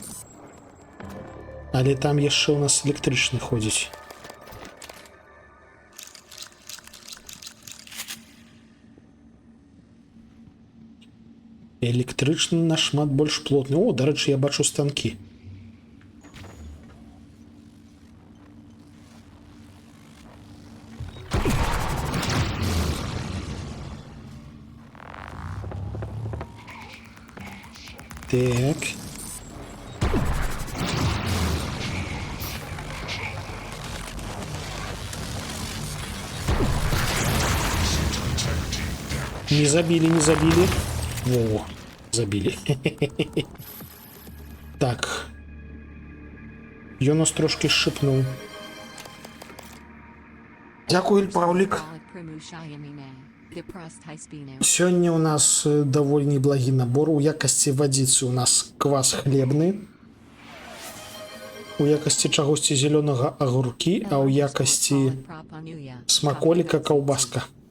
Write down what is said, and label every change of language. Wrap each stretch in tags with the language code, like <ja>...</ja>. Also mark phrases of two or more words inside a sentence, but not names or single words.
<be>Але там яшчэ ў нас электрычны ходзіць. Электрычны нашмат больш плотны. О, дарэчы, я бачу станкі. Так. Не забили, не забили. Во, забили. Так. Ён нас трошки шипнув.</be> <uk>Дякую, Павлік.</uk> <be>Сёння у нас даволі неблагі набор. У якасці вадзіцы у нас квас хлебны. У якасці чагосьці зелёнага агуркі, а ў якасці смаколіка каўбаска.</be>